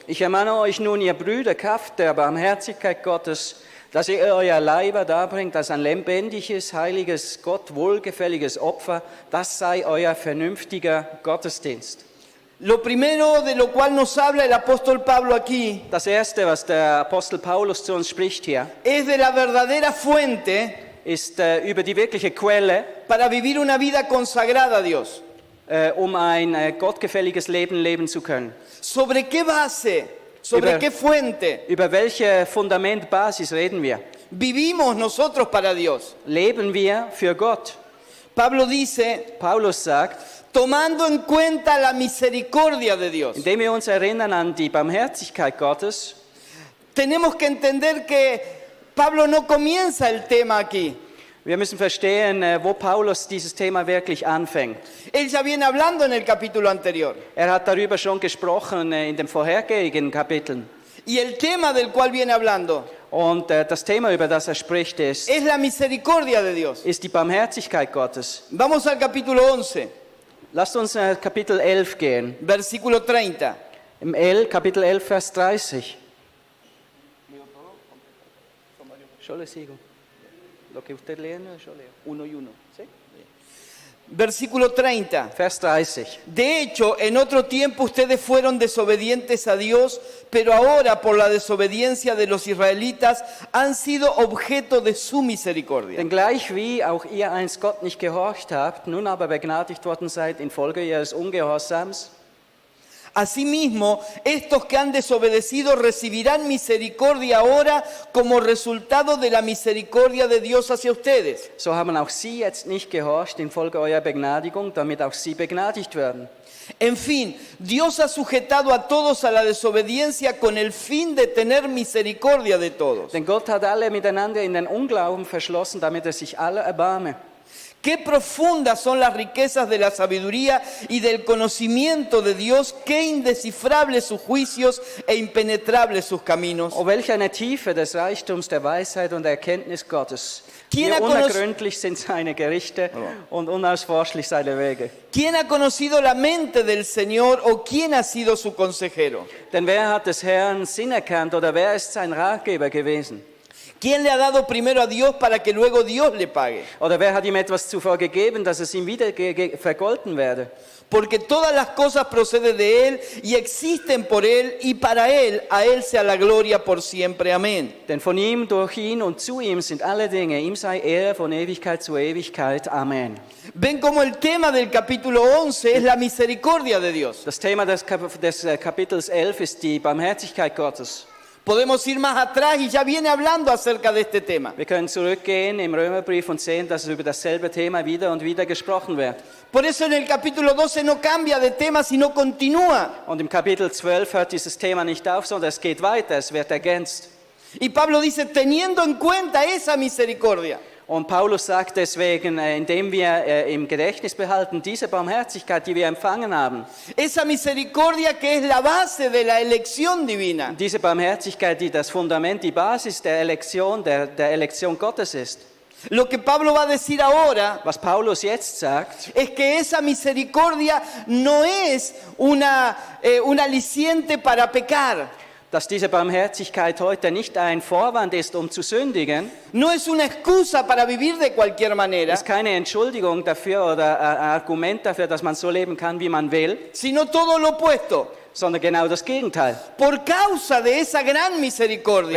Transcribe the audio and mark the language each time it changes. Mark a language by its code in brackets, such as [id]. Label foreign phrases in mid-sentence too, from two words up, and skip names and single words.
[de] Ich ermahne euch nun, ihr Brüder, Kraft der Barmherzigkeit Gottes, dass ihr euer Leiber darbringt als ein lebendiges, heiliges, Gott wohlgefälliges Opfer, das sei euer vernünftiger Gottesdienst. [es] Lo primero de lo cual nos habla el apóstol Pablo aquí [de] Das Erste, was der Apostel Paulus zu uns spricht hier, [es] es de la verdadera fuente [de] ist über die wirkliche Quelle, [es] para vivir una vida consagrada a Dios. [de] um ein gottgefälliges Leben leben zu können. [es] ¿Sobre qué base? ¿Sobre [de] Über- [es] qué fuente [de] Über welche Fundamentbasis reden wir? [es] vivimos nosotros para Dios? [de] Leben wir für Gott? [es] Pablo dice, [de] Paulus sagt, [es] tomando en cuenta la misericordia de Dios. [de] indem wir uns erinnern an die Barmherzigkeit Gottes, [es] Tenemos que entender que Pablo no comienza el tema aquí. [de] wir müssen verstehen, wo Paulus dieses Thema wirklich anfängt. [es] Él ya viene hablando en el capítulo anterior. [de] Er hat darüber schon gesprochen in den vorhergehenden Kapiteln. [es] Y el tema del cual viene hablando [de] Und das Thema, über das er spricht, ist [es] es la misericordia de Dios. [de] die Barmherzigkeit Gottes. [es] Vamos al capítulo 11, [de] Lasst uns Kapitel 11 gehen. [es] versículo 30. [de] Im Kapitel 11, Vers 30. [es] Yo le sigo. Lo que usted lee, yo leo. Uno y uno. ¿Sí? Versículo 30. [de] Vers 30. [es] De hecho, en otro tiempo ustedes fueron desobedientes a Dios, pero ahora por la desobediencia de los israelitas han sido objeto de su misericordia. [de] Denn gleich wie auch ihr einst Gott nicht gehorcht habt, nun aber begnadigt worden seid infolge ihres Ungehorsams, [es] Asimismo, estos que han desobedecido recibirán misericordia ahora como resultado de la misericordia de Dios hacia ustedes. [de] so haben auch sie jetzt nicht gehorcht infolge eurer Begnadigung, damit auch sie begnadigt werden. [es] En fin, Dios ha sujetado a todos a la desobediencia con el fin de tener misericordia de todos. [de] Denn Gott hat alle miteinander in den Unglauben verschlossen, damit er sich alle erbarme. [es] Qué profundas son las riquezas de la sabiduría y del conocimiento de Dios, qué indescifrables sus juicios e impenetrables sus caminos. [de] Oh, welch eine Tiefe des Reichtums der Weisheit und der Erkenntnis Gottes. Wie [es] ¿Quién ha [de] unergründlich sind seine Gerichte und unausforschlich seine Wege. [es] ¿Quién ha conocido la mente del Señor o quién ha sido su consejero? [de] Denn wer hat des Herrn Sinn erkannt oder wer ist sein Ratgeber gewesen? [es] ¿Quién le ha dado primero a Dios para que luego Dios le pague? [de] Oder wer hat ihm etwas zuvor gegeben, dass es ihm wieder vergolten werde? [es] Porque todas las cosas proceden de Él y existen por Él y para Él, a Él sea la gloria por siempre. Amén. [de] Denn von ihm, durch ihn und zu ihm sind alle Dinge. Ihm sei Ehre von Ewigkeit zu Ewigkeit. Amen. [es] Ven como el tema del capítulo 11 es la misericordia de Dios. [de] Das Thema des Kapitels 11 ist die Barmherzigkeit Gottes. [es] Podemos ir más atrás y ya viene hablando acerca de este tema. [de] Wir können zurückgehen im Römerbrief und sehen, dass über dasselbe Thema wieder und wieder gesprochen wird. [es] Por eso en el capítulo 12 no cambia de tema, sino continúa. [de] Und im Kapitel 12 hört dieses Thema nicht auf, sondern es geht weiter, es wird ergänzt. [es] Y Pablo dice, teniendo en cuenta esa misericordia. [de] Und Paulus sagt deswegen, indem wir im Gedächtnis behalten, diese Barmherzigkeit, die wir empfangen haben, [es] Esa misericordia que es la base de la elección divina. [de] diese Barmherzigkeit, die das Fundament, die Basis der Elektion, der Elektion Gottes ist. [es] Lo que Pablo va a decir ahora [de] Was Paulus jetzt sagt, [es] es que esa misericordia no es un aliciente para pecar. [de] dass diese Barmherzigkeit heute nicht ein Vorwand ist, um zu sündigen, [es] no es una excusa para vivir de cualquier manera, [de] ist keine Entschuldigung dafür oder ein Argument dafür, dass man so leben kann, wie man will, [es] sino todo lo opuesto. [de] sondern genau das Gegenteil. [es] Por causa de esa gran misericordia,